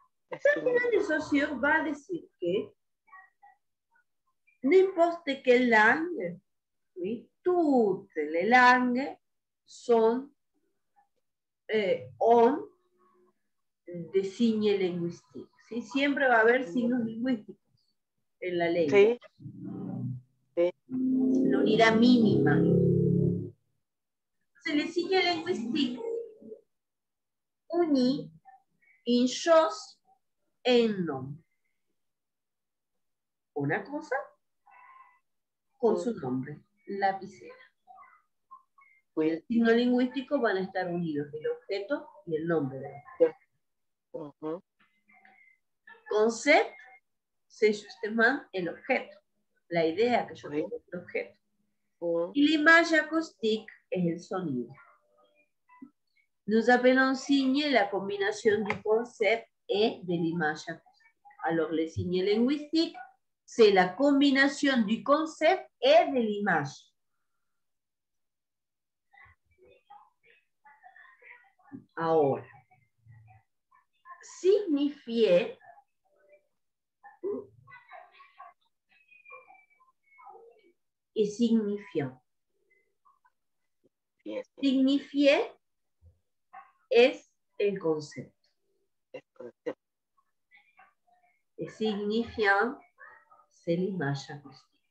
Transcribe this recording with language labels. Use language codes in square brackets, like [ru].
[fr] Ferdinand de Saussure [es] va a decir que [fr] n'importe quelle langue, oui, toutes les langues sont ont des signes linguistiques. [es] ¿Sí? Siempre va a haber signos lingüísticos en la lengua. Sí. Sí. La unidad mínima. [fr] Se les signes linguistiques unit une chose et un nom. [es] Una cosa con su nombre, lapicera. Y el signo lingüístico van a estar unidos el objeto y el nombre del objeto. Concept, [fr] c'est justement [es] el objeto, la idea que yo tengo del objeto. Y [fr] l'image acoustique [es] es el sonido. [fr] Nous appelons signe la combinación du concept et de l'image acoustique. Alors, les signes linguistiques, c'est la combinación du concept et de l'image. [es] Ahora, signifier et signifiant. Signifier es el concepto. [fr] Et signifiant, c'est l'image acoustique.